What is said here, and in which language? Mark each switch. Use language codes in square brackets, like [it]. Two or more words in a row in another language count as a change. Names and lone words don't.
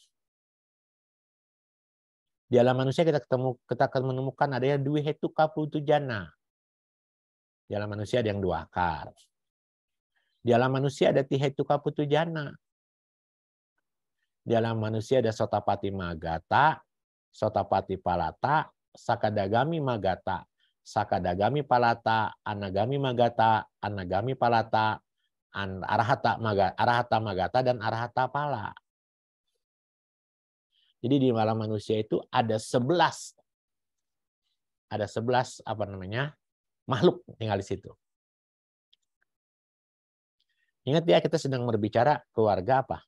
[id] Di alam manusia kita akan menemukan adanya [pi] Dwi Hetuka Putujana. [id] Di alam manusia ada yang 2 akar. Di alam manusia ada [pi] Tihetuka Putujana. [id] Di alam manusia ada [pi] Sotapati Magata, Sotapati Palata, Sakadagami Magata, Sakadagami Palata, Anagami Magata, Anagami Palata, Arahata Magata, dan Arahata Pala. [id] Jadi di alam manusia itu ada 11 makhluk tinggal di situ. Ingat ya, kita sedang berbicara keluarga apa?